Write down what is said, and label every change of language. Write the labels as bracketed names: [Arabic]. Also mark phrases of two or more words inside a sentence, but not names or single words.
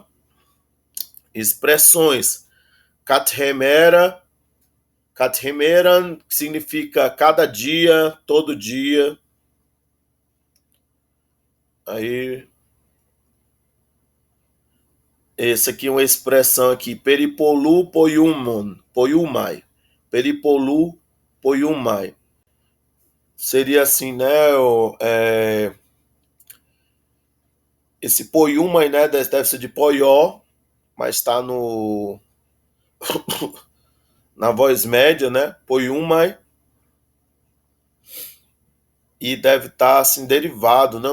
[Portuguese] Expressões. [Greek] Καθημέρα, Καθημέραν, [Portuguese] que significa cada dia, todo dia. Aí, esse aqui é uma expressão aqui, [Greek] περιπολλοῦ ποιοῦμεν, ποιοῦμαι. Περιπολλοῦ ποιοῦμαι. [Portuguese] Seria assim, né? Esse poiumai, né? Deve ser de poió, mas está na voz média, né? Poiumai. E deve estar assim derivado, né?